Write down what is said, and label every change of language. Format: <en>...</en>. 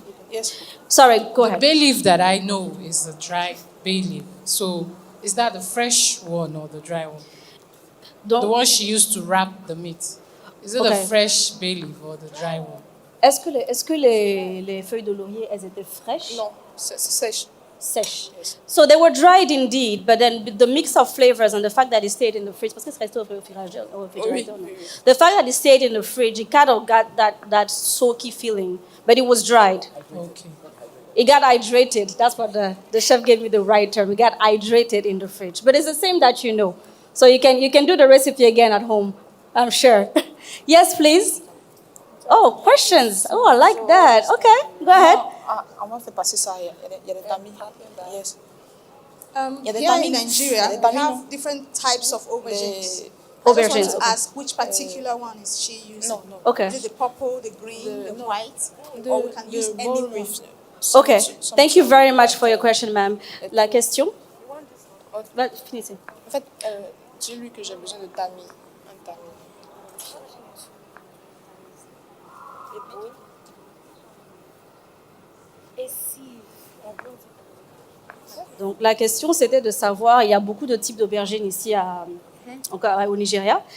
<en>Yes. Sorry, go ahead. bay leaf that I know is the dry bay leaf. So is that the fresh one or the dry one? The one she used to wrap the meat. Is it the Okay. fresh bay leaf or the dry one?</en> <fr>Est-ce que les feuilles de laurier, elles étaient fraîches? Non, c'est sèche. Sèches.</fr> <en>So they were dried indeed, but then the mix of flavors and the fact that it stayed in the fridge,</en> <fr>parce que c'est resté au réfrigérateur, non?</fr> <en>The fact that it stayed in the fridge, it kind of got that soaky feeling, but it was dried. Okay. It got hydrated. That's what the chef gave me the right term. It got hydrated in the fridge. But it's the same that you know. So you can do the recipe again at home, I'm sure. Yes, please. Oh, questions. Oh, I like that. Okay, go ahead.</en> <fr>On va faire passer ça. Il y a des tamis. Yes.</fr> <en>Here in Nigeria, we have different types of aubergines. I Aubergines, just want to okay. ask which particular one is she using? No. Okay. Is it the purple, the green, the white? Or we can use any one? Okay. Thank you very much for your question, ma'am.</en> <fr>La question? Finissez. En fait, dis-lui que j'ai besoin de tamis. Un tamis. Donc la question c'était de savoir, il y a beaucoup de types d'aubergines ici au Nigeria.</fr>